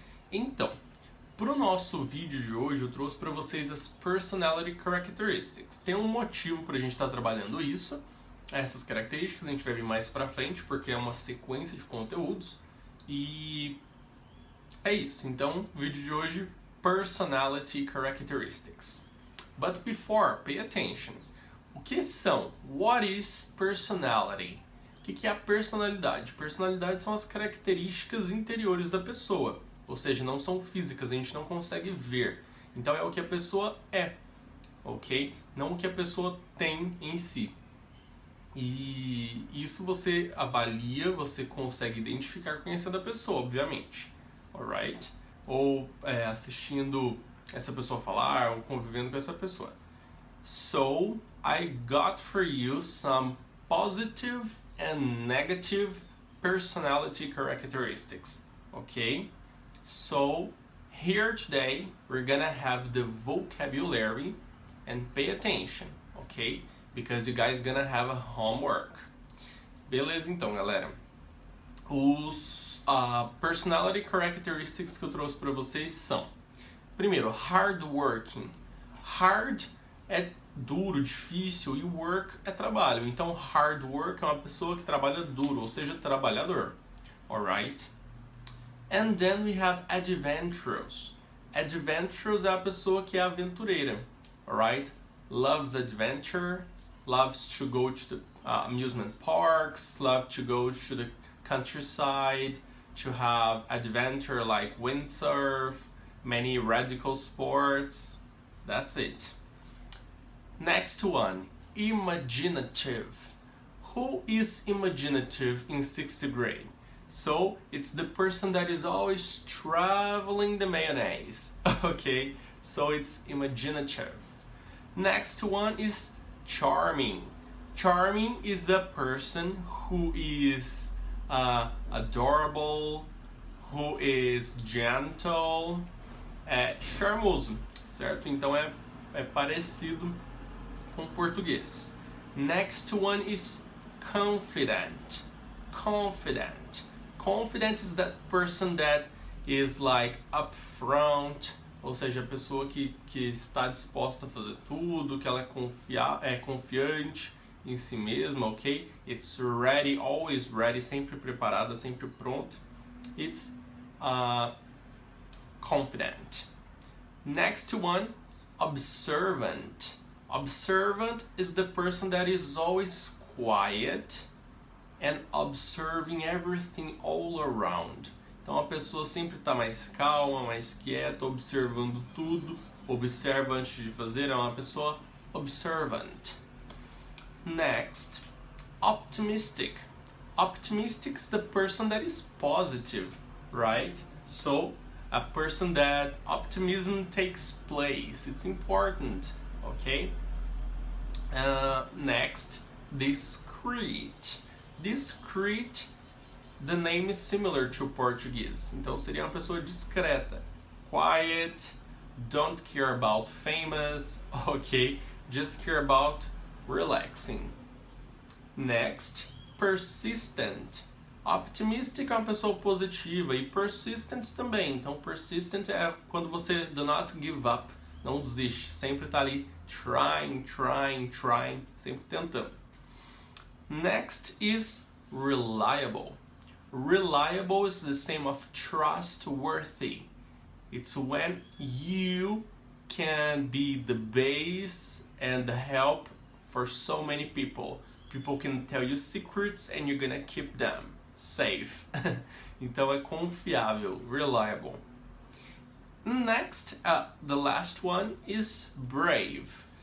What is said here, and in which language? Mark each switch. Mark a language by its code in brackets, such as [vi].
[pt] Então, para o nosso vídeo de hoje, eu trouxe para vocês as personality characteristics. Tem um motivo para a gente estar trabalhando isso, essas características, a gente vai ver mais para frente, porque é uma sequência de conteúdos. E é isso. Então, vídeo de hoje, personality characteristics. [en] But before, pay attention. [pt] O que são? [en] What is personality? [pt] O que é a personalidade? Personalidade são as características interiores da pessoa. Ou seja, não são físicas, a gente não consegue ver. Então é o que a pessoa é, ok? Não o que a pessoa tem em si. E isso você avalia, você consegue identificar conhecendo a pessoa, obviamente. [en] Alright? [pt] Ou assistindo essa pessoa falar, ou convivendo com essa pessoa. [en] So, I got for you some positive and negative personality characteristics, okay? So here today we're gonna have the vocabulary and pay attention, okay? Because you guys gonna have a homework. [pt] Beleza, então, galera. Os personality characteristics que eu trouxe para vocês são: primeiro, hardworking. Hard é duro, difícil, e work é trabalho. Então, hard work é uma pessoa que trabalha duro, ou seja, trabalhador. [en] Alright? And then we have adventurous. [pt] Adventurous é a pessoa que é aventureira. [en] Alright? Loves adventure, loves to go to the amusement parks, loves to go to the countryside, to have adventure like windsurf, many radical sports. That's it. Next one, imaginative. Who is imaginative in 6th grade? So it's the person that is always traveling the mayonnaise. Okay, so it's imaginative. Next one is charming. Charming is a person who is adorable, who is gentle, [pt] charmoso, certo? Então é parecido com português. [en] Next one is confident. Confident. Confident is that person that is like upfront, [pt] ou seja, a pessoa que está disposta a fazer tudo, que ela é confiante em si mesma, ok? [en] It's ready, always ready, [pt] sempre preparada, sempre pronta. [en] It's confident. Next one, observant. Observant is the person that is always quiet and observing everything all around. [pt] Então a pessoa sempre está mais calma, mais quieta, observando tudo, observa antes de fazer, é uma pessoa observant. [en] Next, optimistic. Optimistic is the person that is positive, right? So, a person that optimism takes place. It's important, okay? Next, discreet. Discreet, the name is similar to Portuguese. [pt] Então seria uma pessoa discreta. [en] Quiet, don't care about famous, okay? Just care about relaxing. Next, persistent. [pt] Optimistic é uma pessoa positiva e persistent também. Então persistent é quando você [en] do not give up, [pt] não desiste, sempre está ali [en] trying, [pt] sempre tentando. [en] Next is reliable. Reliable is the same of trustworthy. It's when you can be the base and the help for so many people. People can tell you secrets and you're gonna keep them safe. [pt] Então é confiável, reliable. [en] Next, the last one is brave.